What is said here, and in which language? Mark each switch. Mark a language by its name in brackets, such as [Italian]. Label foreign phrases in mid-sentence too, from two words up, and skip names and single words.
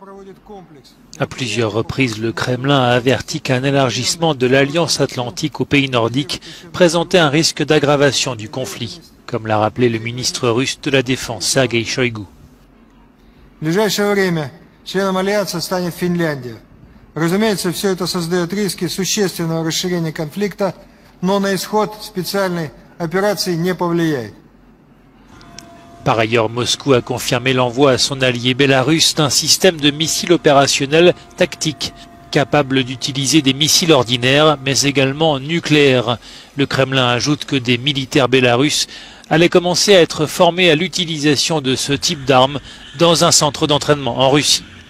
[French] À plusieurs reprises, le Kremlin a averti qu'un élargissement de l'Alliance atlantique aux pays nordiques présentait un risque d'aggravation du conflit, comme l'a rappelé le ministre russe de la Défense, Sergei Shoigu. [Russian] В ближайшее время членом Альянса станет Финляндия. Разумеется, все это создает риски существенного расширения конфликта, но на исход специальной операции не повлияет. [French] Par ailleurs, Moscou a confirmé l'envoi à son allié bélarusse d'un système de missiles opérationnels tactiques, capable d'utiliser des missiles ordinaires, mais également nucléaires. Le Kremlin ajoute que des militaires bélarusses allaient commencer à être formés à l'utilisation de ce type d'armes dans un centre d'entraînement en Russie.